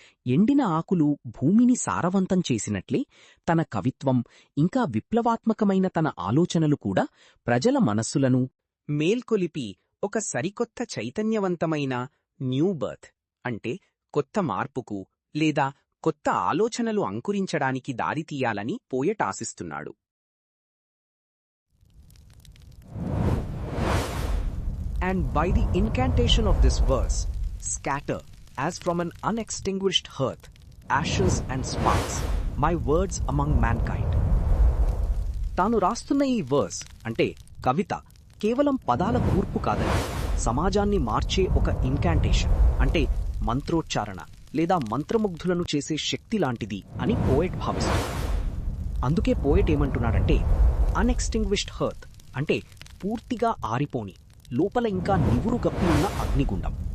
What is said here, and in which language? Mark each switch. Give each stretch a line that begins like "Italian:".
Telugu: ఎండిన ఆకులు భూమిని సారవంతం చేసినట్లే తన కవిత్వం ఇంకా విప్లవాత్మకమైన తన ఆలోచనలు కూడా ప్రజల మనస్సులను మేల్కొలిపి ఒక సరికొత్త చైతన్యవంతమైన న్యూ బర్త్ అంటే కొత్త మార్పుకు లేదా కొత్త ఆలోచనలు అంకురించడానికి దారితీయాలని poet ఆశిస్తున్నాడు.
English: And by the incantation of this verse, scatter, as from an unextinguished hearth, ashes and sparks, my words among mankind.
Telugu: తాను రాస్తున్న ఈ వర్స్ అంటే కవిత కేవలం పదాల కూర్పు కాదని, సమాజాన్ని మార్చే ఒక ఇన్కాంటేషన్ అంటే మంత్రోచ్చారణ లేదా మంత్రముగ్ధులను చేసే శక్తి లాంటిది అని పోయెట్ భావిస్తున్నాడు. అందుకే పోయెట్ ఏమంటున్నాడంటే, అన్ఎక్స్టింగ్విష్డ్ హర్త్ అంటే పూర్తిగా ఆరిపోని, లోపల ఇంకా నివురు గప్పి ఉన్న అగ్నిగుండం.